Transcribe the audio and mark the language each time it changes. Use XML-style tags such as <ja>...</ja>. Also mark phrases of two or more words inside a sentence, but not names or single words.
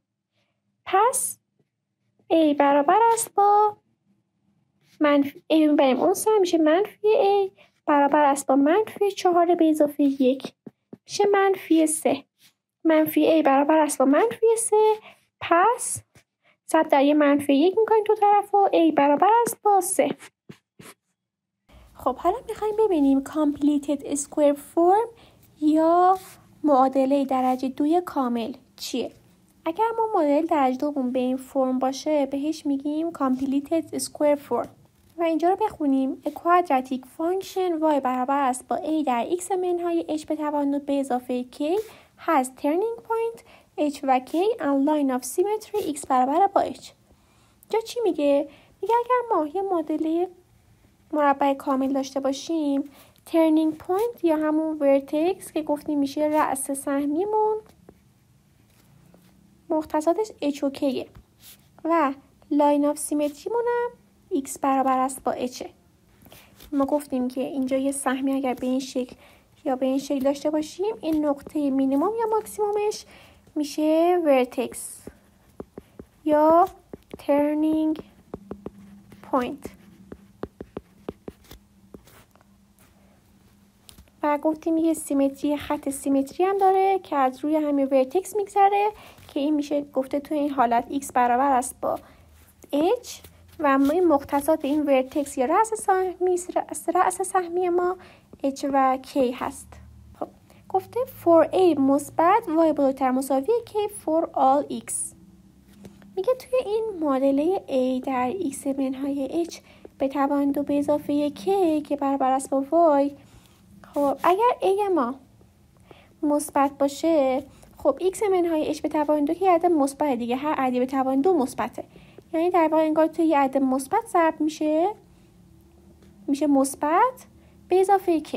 <fa>پس a برابر است با a میبریم اون سر میشه -a برابر است با -4 به اضافه 1 میشه -3. -a برابر است با -3. پس ضرب در 1 میکنیم دو طرف و a برابر است با 3. خب حالا میخوایم ببینیم</fa> <en>completed square form</en> <fa>یا معادله درجه 2 کامل چیه. اگر ما معادله درجه 2 به این فرم باشه بهش میگیم</fa> <en>completed square form.</en> <fa>و اینجا رو بخونیم.</fa> <en>A quadratic function</en> <fa>y برابر است با a در x منهای h به توان 2 به اضافه k</fa> <en>has turning point</en> <fa>h و k</fa> <en>and line of symmetry</en> <fa>x برابر با h. جا چی میگه؟ میگه اگر ما یه معادله مربع کامل داشته باشیم،</fa> <en>turning point</en> <fa>یا همون vertex که گفتیم میشه رأس سهمیمون، مختصاتش h و k و</fa> <en>line of symmetry</en> <fa>مونم x برابر است با h. ما گفتیم که اینجا یه سهمی اگر به این شکل یا به این شکل داشته باشیم، این نقطه مینیمم یا ماکسیمومش میشه vertex یا</fa> <en>turning point.</en> <fa>و گفتیم یه سیمتری، خط سیمتری هم داره که از روی همین ورتکس میگذره که این میشه گفته توی این حالت x برابر است با h و این مختصات این ورتکس یا رأس سهمی ما h و k هست. خب گفته for a مثبت y بزرگتر مساوی k</fa> <en>for all</en> <fa>x. میگه توی این معادله a در x منهای h به توان 2 به اضافه k که برابر است با y. خب اگر a ما مثبت باشه، خب x منهای h به توان 2 که عدد مثبت دیگه، هر عددی به توان 2 مثبته، یعنی در واقع انگار توی یه عدد مثبت ضرب میشه مثبت به اضافه k.</fa>